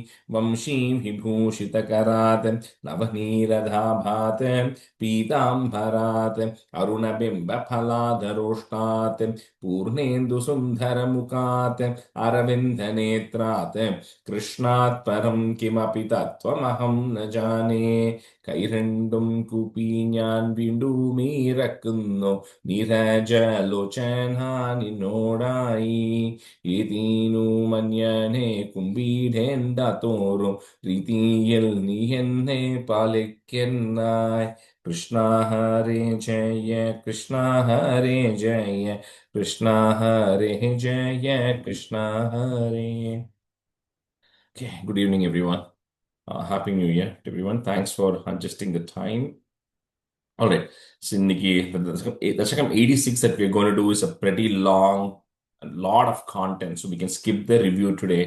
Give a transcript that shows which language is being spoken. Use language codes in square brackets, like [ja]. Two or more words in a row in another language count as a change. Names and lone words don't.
[sa] वंशीविभूषितकरात् नवनीरदाभात् पीताम्बरात् अरुणबिम्बफलाधरोष्णात् पूर्णेन्दुसुन्दरमुखात् अरविन्दनेत्रात् कृष्णात् परं किमपि तत्त्वमहं न जाने। [ml] കൈരണ്ടും കൂപ്പി ഞാൻ വീണ്ടും ഇറക്കുന്നു നീരജലോചന നിന്നോടായി. ഏതീനു മന്യനെ കുമ്പീടേണ്ട തോറും രീതിയിൽ നീ എന്നെ പാലിക്കുന്നായി. [sa] കൃഷ്ണ ഹരേ ജയ കൃഷ്ണ ഹരേ ജയ കൃഷ്ണ ഹരേ ജയ കൃഷ്ണ ഹരേ. [en] Okay, good evening everyone. Happy New Year to everyone. Thanks for adjusting the time. All right. So, Nikki, the Dasakam 86 that we're going to do is a pretty long, a lot of content. So we can skip the review today.